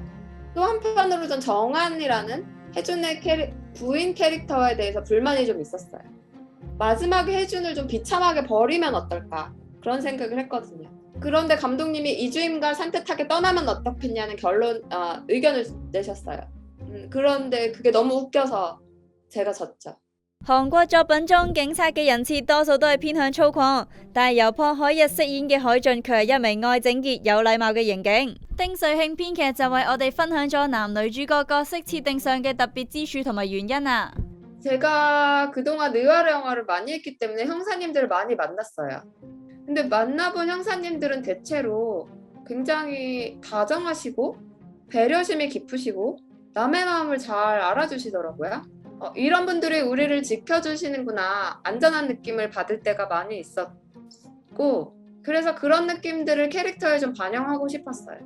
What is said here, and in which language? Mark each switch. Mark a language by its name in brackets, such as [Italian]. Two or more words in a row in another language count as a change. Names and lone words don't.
[Korean] 또 한편으로 전 정한이라는 혜준의 부인 캐릭터에 대해서 불만이 좀 있었어요. 마지막에 혜준을 좀 비참하게 버리면 어떨까 그런 생각을 했거든요. 그런데 감독님이 이주임과 산뜻하게 떠나면 어떻겠냐는 의견을 내셨어요. 그런데 그게 너무 웃겨서 제가 졌죠. [Cantonese] 韓國作品中警察嘅人設多數都係偏向粗獷，但係由朴海日飾演嘅海俊卻係一名愛整潔有禮貌嘅刑警。丁瑞慶編劇就為我哋分享咗男女主角角色設定上嘅特別之處同埋原因啊。 [Korean] 제가 그동안 의화르 영화를 많이 했기 때문에 형사님들을 많이 만났어요. 근데 만나본 형사님들은 대체로 굉장히 다정하시고 배려심이 깊으시고 남의 마음을 잘 알아주시더라고요. 이런 분들이 우리를 지켜주시는구나, 안전한 느낌을 받을 때가 많이 있었고, 그래서 그런 느낌들을 캐릭터에 좀 반영하고 싶었어요.